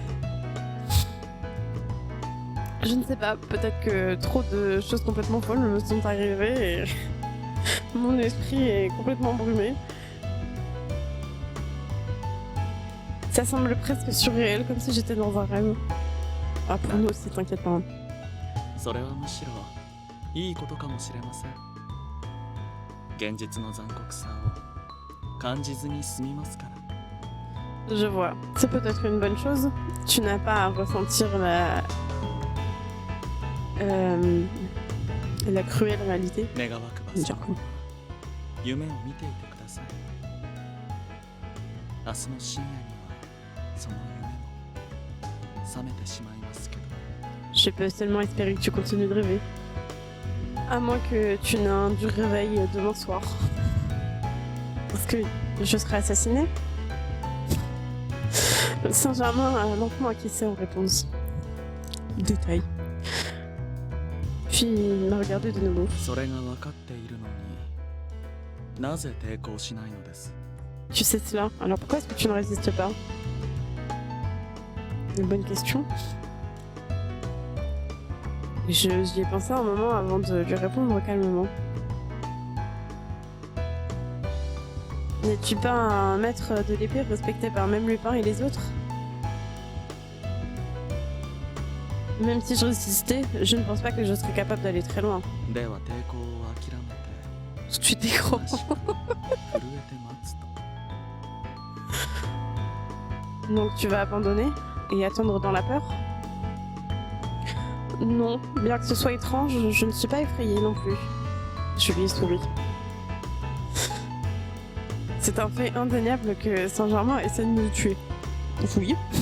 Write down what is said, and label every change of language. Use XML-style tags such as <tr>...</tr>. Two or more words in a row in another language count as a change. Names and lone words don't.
<fr>Je ne sais pas, peut-être que trop de choses complètement folles me sont arrivées et mon esprit est complètement brumé. Ça semble presque surréel, comme si j'étais dans un rêve. Ah, pour nous aussi, t'inquiète pas.</fr> <ja>それはむしろいいことかもしれません現実の残酷さを感じずに済みますから</ja> <fr>Je vois, c'est peut-être une bonne chose. Tu n'as pas à ressentir la cruelle réalité.</fr> <ja>願わくばさんは夢を見ていてください明日の深夜にはその夢も覚めてしまいますけど</ja> <fr>Je peux seulement espérer que tu continues de rêver. À moins que tu n'aies un dur réveil demain soir. Parce que je serai assassinée. Saint-Germain a lentement acquiescé en réponse. Détail. Puis il m'a regardé de nouveau.</fr> <ja>それが分かっているのになぜ抵抗しないのです</ja> <fr>Tu sais cela, alors pourquoi est-ce que tu ne résistes pas? Une bonne question. J'y ai pensé un moment avant de lui répondre calmement. N'es-tu pas un maître de l'épée respecté par même Lupin et les autres? Même si je résistais, je ne pense pas que je serais capable d'aller très loin.</fr> <ja>では抵抗を諦めて</ja> <fr>Tu t'es gros.</fr> <ja>正しく震えて待つと</ja> <fr>Donc tu vas abandonner et attendre dans la peur? Non, bien que ce soit étrange, je ne suis pas effrayée non plus. Je lui ai souri. C'est un fait indéniable que Saint-Germain essaie de nous tuer. Oui.</fr>